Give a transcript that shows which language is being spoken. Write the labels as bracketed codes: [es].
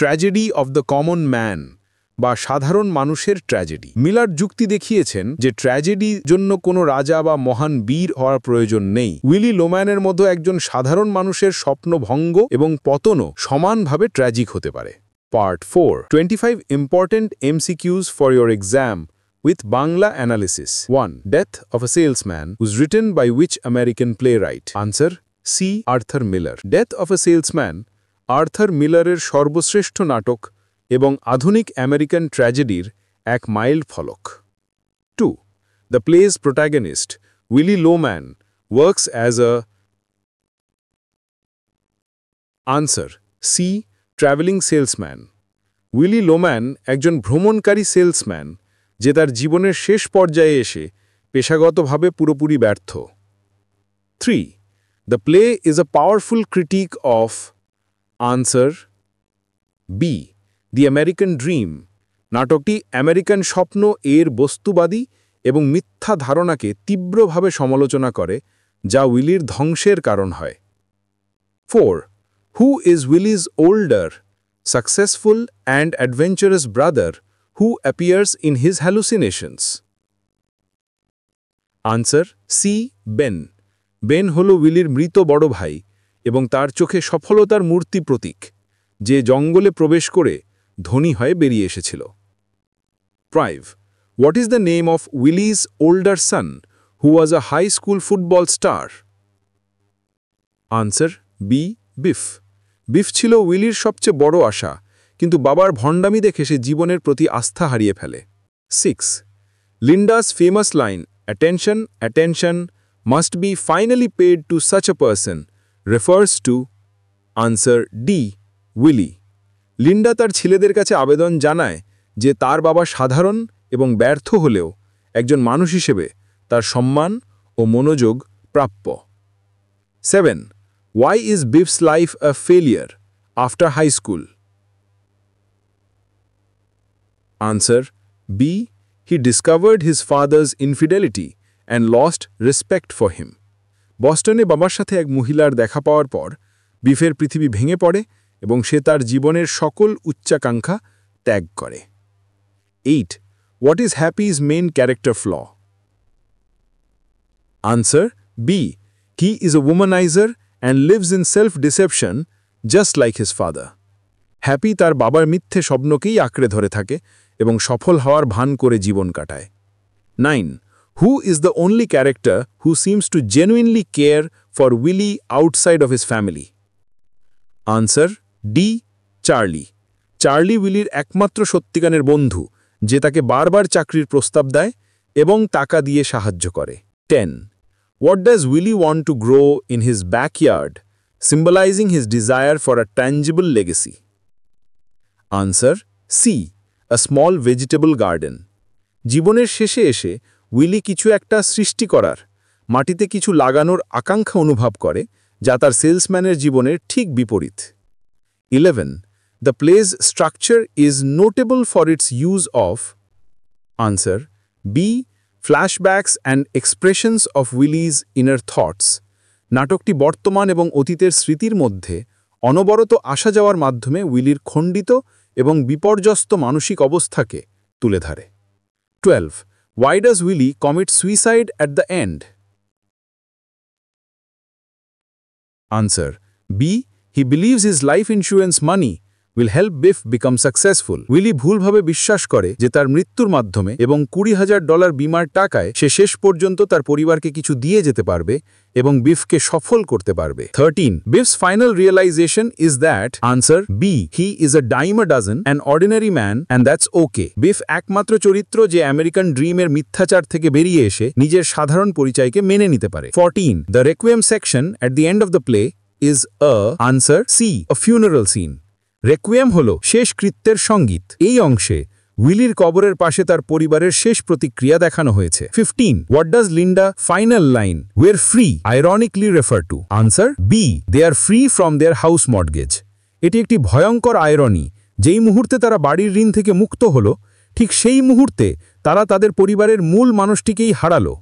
[en] tragedy of the common man [bn] বা সাধারণ মানুষের ট্র্যাজেডি। মিলার যুক্তি দেখিয়েছেন যে ট্র্যাজেডির জন্য কোনো রাজা বা মহান বীর হওয়ার প্রয়োজন নেই। উইলি লোম্যানের মতো একজন সাধারণ মানুষের স্বপ্নভঙ্গ এবং পতনও সমানভাবে ট্র্যাজিক হতে পারে। [en] Part 4. 25 important MCQs for your exam with Bangla analysis. 1. Death of a salesman was written by which American playwright? Answer: C. Arthur Miller. [bn] Death of a salesman, Arthur মিলারের সর্বশ্রেষ্ঠ নাটক এবং আধুনিক আমেরিকান ট্র্যাজেডির এক মাইল ফলক। [en] 2. The play's protagonist, Willie Loman, works as a... Answer: C. Traveling salesman. [bn] Willy Lowman একজন ভ্রমণকারী salesman যে তার জীবনের শেষ পর্যায়ে এসে পেশাগতভাবে পুরোপুরি ব্যর্থ। [en] 3. The play is a powerful critic of... answer: B. The American dream. [bn] নাটকটি আমেরিকান স্বপ্ন এর বস্তুবাদী এবং মিথ্যা ধারণাকে তীব্রভাবে সমালোচনা করে, যা উইলির ধ্বংসের কারণ হয়। [en] 4. Who is Willie's older, successful and adventurous brother who appears in his hallucinations? Answer: C. Ben. [bn] Ben হল উইলির মৃত বড় ভাই এবং তার চোখে সফলতার মূর্তি প্রতীক, যে জঙ্গলে প্রবেশ করে ধনী হয়ে বেরিয়ে এসেছিল। [en] 5. What is the name of Willie's older son who was a high school football star? Answer: B. Biff. [bn] Beef ছিল উইলির সবচেয়ে বড় আশা, কিন্তু বাবার ভণ্ডামি দেখে সে জীবনের প্রতি আস্থা হারিয়ে ফেলে। [en] 6. Linda's famous line, "Attention, attention, must be finally paid to such a person" refers to... Answer: D. Willie. [bn] Linda তার ছেলেদের কাছে আবেদন জানায় যে তার বাবা সাধারণ এবং ব্যর্থ হলেও একজন মানুষ হিসেবে তার সম্মান ও মনোযোগ প্রাপ্য। [en] 7. Why is Biff's life a failure after high school? Answer: B. He discovered his father's infidelity and lost respect for him. [bn] বস্টনে বাবার সাথে এক মহিলার দেখা পাওয়ার পর বিফের পৃথিবী ভেঙে পড়ে এবং সে তার জীবনের সকল উচ্চাকাঙ্ক্ষা ত্যাগ করে। [en] 8. What is Happy's main character flaw? Answer: B. He is a womanizer and lives in self-deception just like his father. [bn] Happy তার বাবার মিথ্যে স্বপ্নকেই আঁকড়ে ধরে থাকে এবং সফল হওয়ার ভান করে জীবন কাটায়। [en] 9. Who is the only character who seems to genuinely care for Willie outside of his family? Answer D. Charlie. [bn] Charlie উইলির একমাত্র সত্যিকারের বন্ধু, যে তাকে বারবার চাকরির প্রস্তাব দেয় এবং টাকা দিয়ে সাহায্য করে। [en] 10. What does Willie want to grow in his backyard, symbolizing his desire for a tangible legacy? Answer C. A small vegetable garden. [bn] জীবনের শেষে এসে উইলি কিছু একটা সৃষ্টি করার, মাটিতে কিছু লাগানোর আকাঙ্ক্ষা অনুভব করে, যা তার সেলসম্যানের জীবনের ঠিক বিপরীত। [en] 11. The play's structure is notable for its use of. Answer B. Flashbacks and expressions of Willie's inner thoughts. [bn] নাটকটি বর্তমান এবং অতীতের স্মৃতির মধ্যে অনবরত আসা যাওয়ার মাধ্যমে উইলির খণ্ডিত এবং বিপর্যস্ত মানসিক অবস্থাকে তুলে ধরে। [en] 12. Why does Willie commit suicide at the end? Answer B. He believes his life insurance money will help Biff become successful. [bn] Willy ভুলভাবে বিশ্বাস করে যে তার মৃত্যুর মাধ্যমে এবং $20,000 বিমার টাকায় সে শেষ পর্যন্ত তার পরিবারকে কিছু দিয়ে যেতে পারবে এবং বিফকে সফল করতে পারবে। [en] 13. Biff's final realization is that. Answer B. He is a dime a dozen, an ordinary man, and that's okay. [bn] Beef একমাত্র চরিত্র যে আমেরিকান ড্রিমের মিথ্যাচার থেকে বেরিয়ে এসে নিজের সাধারণ পরিচয়কে মেনে নিতে পারে। [en] 14. The requiem section at the end of the play is a. Answer C. A funeral scene. [bn] রেকুয়েম হল শেষ কৃত্যের সঙ্গীত। এই অংশে উইলির কবরের পাশে তার পরিবারের শেষ প্রতিক্রিয়া দেখানো হয়েছে। [en] 15. What does Linda final line "We're free" ironically refer to? Answer B. They are free from their house mortgage. [bn] এটি একটি ভয়ঙ্কর আয়রনি। যেই মুহূর্তে তারা বাড়ির ঋণ থেকে মুক্ত হলো, ঠিক সেই মুহূর্তে তারা তাদের পরিবারের মূল মানুষটিকেই হারালো।